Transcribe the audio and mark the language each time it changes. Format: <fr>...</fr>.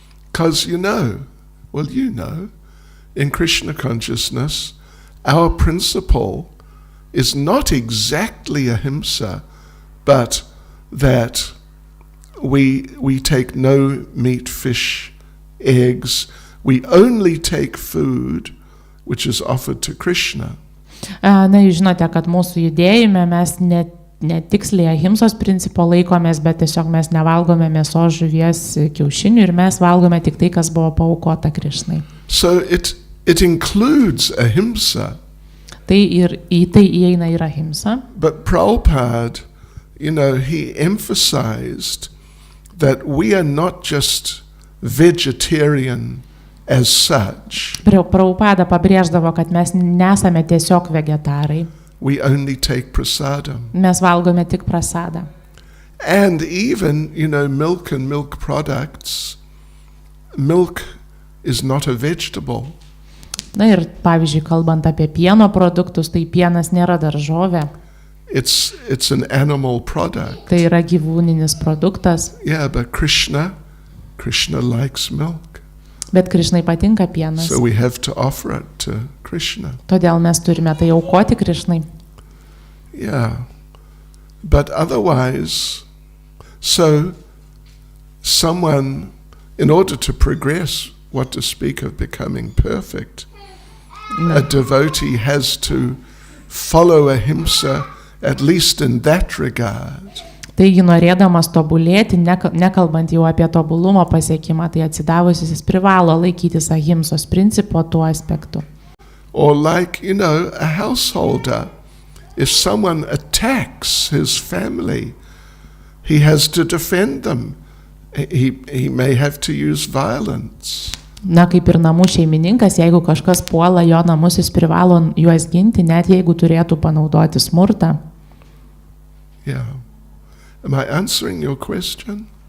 <en>Because you know, in Krishna consciousness, our principle is not exactly ahimsa, but that we take no meat, fish, eggs. We only take food which is offered to Krishna.</en> <lt>Na, jūs žinote, kad mūsų judėjime mes netiksliai ahimsos principo laikomės, bet tiesiog mes nevalgome mėsos, žuvies, kiaušinių ir mes valgome tik tai, kas buvo paaukota Krišnai.</lt> <en>So it includes ahimsa.</en> <lt>Tai ir į tai įeina ir ahimsa.</lt> <en>But Prabhupada, he emphasized that we are not just vegetarian as such.</en> <lt>Prabhupada pabrėždavo, kad mes nesame tiesiog vegetarai.</lt> <en>We only take prasadam.</en> <lt>Mes valgome tik prasadą.</lt> <en>And even, milk and milk products, milk is not a vegetable.</en> <lt>Na ir pavyzdžiui, kalbant apie pieno produktus, tai pienas nėra daržovė.</lt> <en>It's an animal product.</en> <lt>Tai yra gyvūninis produktas.</lt> <en>Yeah, but Krishna likes milk.</en> <lt>Bet Krišnai patinka pienas.</lt> <en>So we have to offer it to Krishna.</en> <lt>Todėl mes turime tai aukoti Krišnai.</lt> <en>Yeah. But otherwise, so someone, in order to progress, what to speak of becoming perfect, a devotee has to follow ahimsa, at least in that regard.</en> <lt>Taigi, norėdamas tobulėti, nekalbant jau apie tobulumo pasiekimą, tai atsidavusis jis privalo laikytis ahimsos principo tuo aspektu.</lt> <en>Or like, a householder, if someone attacks his family, he has to defend them. He may have to use violence.</en> <lt>Na, kaip ir namų šeimininkas, jeigu kažkas puola jo namus, jis privalo juos ginti, net jeigu turėtų panaudoti smurtą.</lt> <en>Yeah. Am I answering your question?</en>